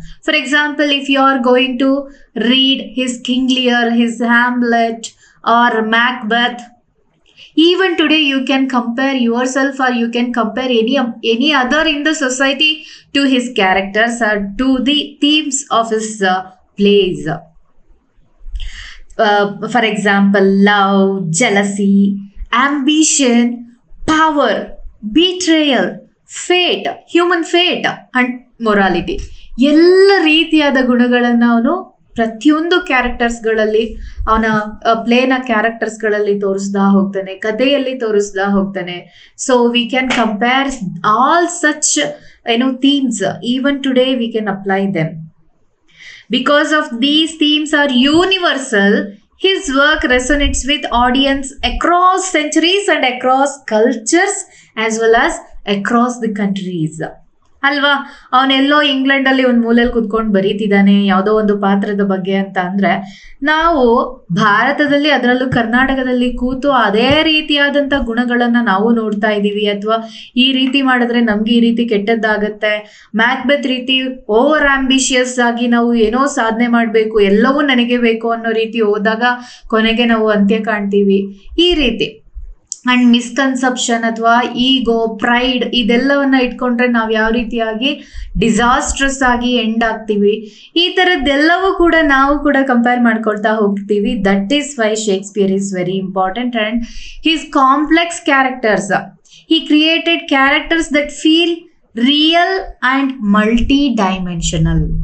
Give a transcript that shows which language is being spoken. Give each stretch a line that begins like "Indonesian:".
English: For example, if you are going to read his King Lear, his Hamlet or Macbeth, even today you can compare yourself or you can compare any other in the society to his characters or to the themes of his plays. For example, love, jealousy, ambition, power, betrayal, fate, human fate and morality.
Kannada: ಎಲ್ಲ ರೀತಿಯಾದ ಗುಣಗಳನ್ನು ಅವನು ಪ್ರತಿಯೊಂದು ಕ್ಯಾರೆಕ್ಟರ್ಸ್ಗಳಲ್ಲಿ ಅವನ ಪ್ಲೇನ ಕ್ಯಾರೆಕ್ಟರ್ಸ್ಗಳಲ್ಲಿ ತೋರಿಸ್ದಾ ಹೋಗ್ತಾನೆ, ಕಥೆಯಲ್ಲಿ ತೋರಿಸ್ದಾ ಹೋಗ್ತಾನೆ.
English: So we can compare all such themes. Even today we can apply them. Because of these themes are universal, his work resonates with audience across centuries and across cultures as well as across the countries.
Kannada: ಅಲ್ವಾ, ಅವನೆಲ್ಲೋ ಇಂಗ್ಲೆಂಡಲ್ಲಿ ಒಂದು ಮೂಲೆಯಲ್ಲಿ ಕುತ್ಕೊಂಡು ಬರೀತಿದ್ದಾನೆ ಯಾವುದೋ ಒಂದು ಪಾತ್ರದ ಬಗ್ಗೆ ಅಂತ ಅಂದ್ರೆ, ನಾವು ಭಾರತದಲ್ಲಿ ಅದರಲ್ಲೂ ಕರ್ನಾಟಕದಲ್ಲಿ ಕೂತು ಅದೇ ರೀತಿಯಾದಂಥ ಗುಣಗಳನ್ನ ನಾವು ನೋಡ್ತಾ ಇದ್ದೀವಿ. ಅಥವಾ ಈ ರೀತಿ ಮಾಡಿದ್ರೆ ನಮ್ಗೆ ಈ ರೀತಿ ಕೆಟ್ಟದ್ದಾಗತ್ತೆ, ಮ್ಯಾಕ್ಬೆತ್ ರೀತಿ ಓವರ್ ಆಂಬಿಷಿಯಸ್ ಆಗಿ ನಾವು ಏನೋ ಸಾಧನೆ ಮಾಡಬೇಕು, ಎಲ್ಲವೂ ನನಗೆ ಬೇಕು ಅನ್ನೋ ರೀತಿ ಹೋದಾಗ ಕೊನೆಗೆ ನಾವು ಅಂತ್ಯ ಕಾಣ್ತೀವಿ. ಈ ರೀತಿ ಅಂಡ್ ಮಿಸ್ಕನ್ಸೆಪ್ಷನ್ ಅಥವಾ ಈಗೋ, ಪ್ರೈಡ್ ಇದೆಲ್ಲವನ್ನ ಇಟ್ಕೊಂಡ್ರೆ ನಾವು ಯಾವ ರೀತಿಯಾಗಿ ಡಿಸಾಸ್ಟ್ರಸ್ ಆಗಿ ಎಂಡ್ ಆಗ್ತೀವಿ, ಈ ಥರದ್ದೆಲ್ಲವೂ ಕೂಡ ನಾವು ಕೂಡ ಕಂಪೇರ್ ಮಾಡ್ಕೊಳ್ತಾ ಹೋಗ್ತೀವಿ.
English: That is why Shakespeare is very important. And his complex characters, he created characters that feel real and multi-dimensional.